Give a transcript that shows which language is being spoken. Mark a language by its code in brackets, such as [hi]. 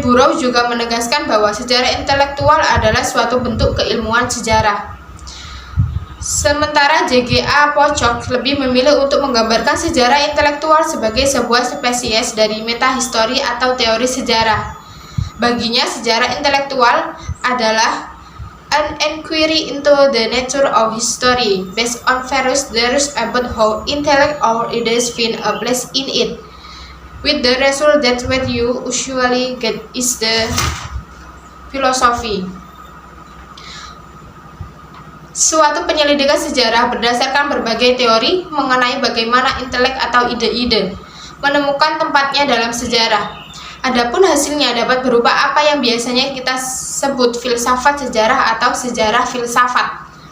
[id] Burroughs juga menegaskan bahwa sejarah intelektual adalah suatu bentuk keilmuan sejarah. Sementara J.G.A. Pocock lebih memilih untuk menggambarkan sejarah intelektual sebagai sebuah spesies dari metahistori atau teori sejarah. Baginya, sejarah intelektual adalah [en] an inquiry into the nature of history based on various theories about how intellect or ideas find a place in it, with the result that what you usually get is the philosophy. [id] Suatu penyelidikan sejarah berdasarkan berbagai teori mengenai bagaimana intelek atau ide-ide menemukan tempatnya dalam sejarah. Adapun hasilnya dapat berupa apa yang biasanya kita sebut filsafat sejarah atau sejarah filsafat.